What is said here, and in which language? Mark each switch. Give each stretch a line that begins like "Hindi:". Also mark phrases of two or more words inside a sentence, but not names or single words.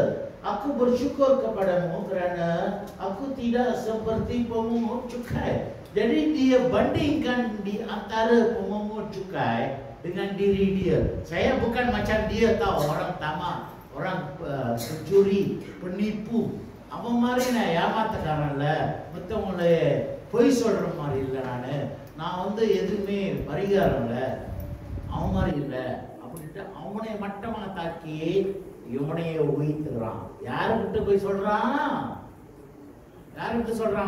Malay: Aku bersyukur kepadamu kerana aku tidak seperti pemungut cukai. Jadi dia bandingkan di antara pemungut cukai dengan diri dia. Saya bukan macam dia tahu, orang tamak, orang pencuri, penipu. Apa marina
Tamil: ஏமாத்தக்காரன்ல மத்தவங்களே பொய் சொல்ற மாதிரி இல்லை. நான் வந்து எதுவுமே பரிகாரம் இல்லை, அவன் மாதிரி இல்லை அப்படின்ட்டு அவனை மட்டமாக தாக்கி இவனையே உயிர்த்துக்கிறான். யாருக்கிட்ட போய் சொல்றான்? யாருக்கிட்ட சொல்றான்?